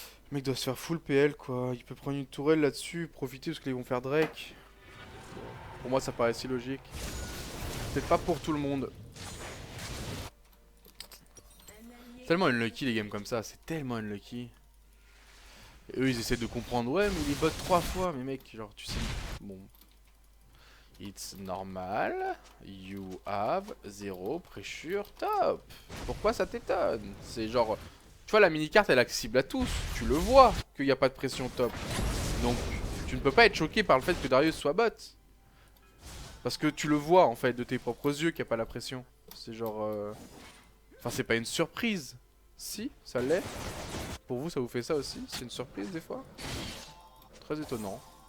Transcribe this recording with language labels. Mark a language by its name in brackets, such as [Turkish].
[French] Le mec doit se faire full PL quoi. Il peut prendre une tourelle là-dessus, profiter parce qu'ils vont faire Drake. Pour moi ça paraît si logique. Peut-être pas pour tout le monde. C'est tellement unlucky les games comme ça, c'est tellement unlucky. Et eux ils essaient de comprendre, ouais mais il est bot 3 fois, mais mec, genre tu sais. Bon. [English] It's normal, you have 0 pressure top. [French] Pourquoi ça t'étonne? C'est genre, tu vois la mini-carte elle est accessible à tous. Tu le vois qu'il n'y a pas de pression top. Donc tu ne peux pas être choqué par le fait que Darius soit bot. Parce que tu le vois en fait de tes propres yeux qu'il n'y a pas la pression. C'est genre... Enfin c'est pas une surprise. Si, ça l'est. Pour vous, ça vous fait ça aussi? C'est une surprise des fois? Très étonnant.